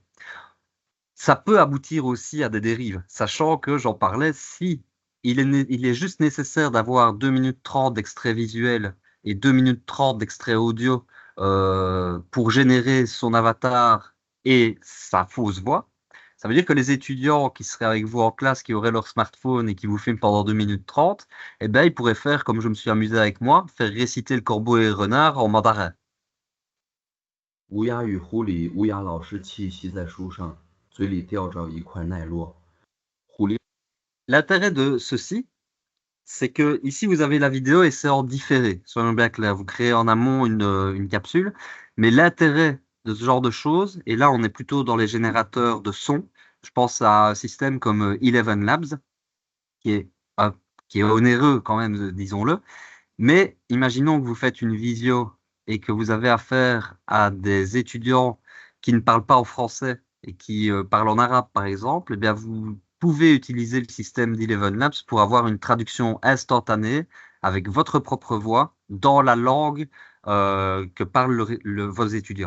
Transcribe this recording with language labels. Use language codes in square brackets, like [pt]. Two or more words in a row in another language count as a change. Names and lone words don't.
[fr] Ça peut aboutir aussi à des dérives, sachant que, j'en parlais, si il est juste nécessaire d'avoir 2 minutes 30 d'extrait visuel et 2 minutes 30 d'extrait audio pour générer son avatar et sa fausse voix. Ça veut dire que les étudiants qui seraient avec vous en classe, qui auraient leur smartphone et qui vous filment pendant 2 minutes 30, eh ben, ils pourraient faire, comme je me suis amusé avec moi, faire réciter le corbeau et le renard en mandarin. [zh] 乌鸦与狐狸，乌鸦老是栖息在树上，嘴里叼着一块奈落。狐狸 [fr] L'intérêt de ceci, c'est que ici vous avez la vidéo et c'est en différé. Soyons bien clairs, vous créez en amont une capsule, mais l'intérêt de ce genre de choses, et là on est plutôt dans les générateurs de son, je pense à un système comme Eleven Labs, qui est, euh, qui est onéreux quand même, disons-le, mais imaginons que vous faites une visio et que vous avez affaire à des étudiants qui ne parlent pas en français et qui parlent en arabe, par exemple, eh bien, vous pouvez utiliser le système d'Eleven Labs pour avoir une traduction instantanée avec votre propre voix dans la langue que parlent vos étudiants.